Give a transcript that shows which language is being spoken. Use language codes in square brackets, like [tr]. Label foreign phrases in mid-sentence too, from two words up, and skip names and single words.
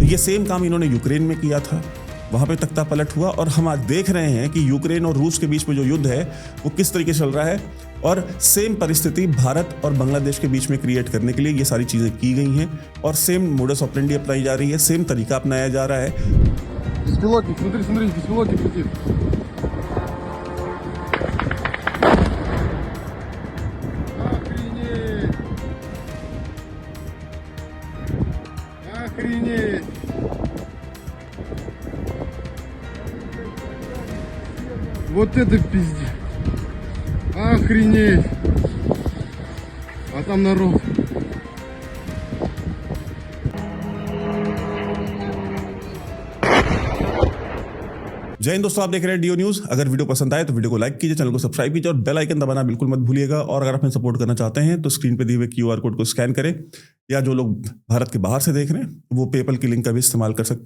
[hi] ये सेम काम इन्होंने यूक्रेन में किया था, वहाँ पे तख्ता पलट हुआ। और हम आज देख रहे हैं कि यूक्रेन और रूस के बीच में जो युद्ध है वो किस तरीके से चल रहा है, और सेम परिस्थिति भारत और बांग्लादेश के बीच में क्रिएट करने के लिए ये सारी चीज़ें की गई हैं और सेम [la] modus operandi [hi] अपनाई जा रही है, सेम तरीका अपनाया जा रहा है। [ru] Беспилотник, смотри, беспилотник летит. Охренеть! Вот это пиздец! Охренеть! А там народ. [hi] जय हिंद दोस्तों, आप देख रहे हैं डीओ न्यूज़। अगर वीडियो पसंद आए तो वीडियो को लाइक कीजिए, चैनल को सब्सक्राइब कीजिए और [en] bell icon [hi] दबाना बिल्कुल मत भूलिएगा। और अगर आप हमें सपोर्ट करना चाहते हैं तो स्क्रीन पे दिए हुए [en] QR code [hi] को स्कैन करें, या जो लोग भारत के बाहर से देख रहे हैं वो पेपल की लिंक का भी इस्तेमाल कर सकते हैं।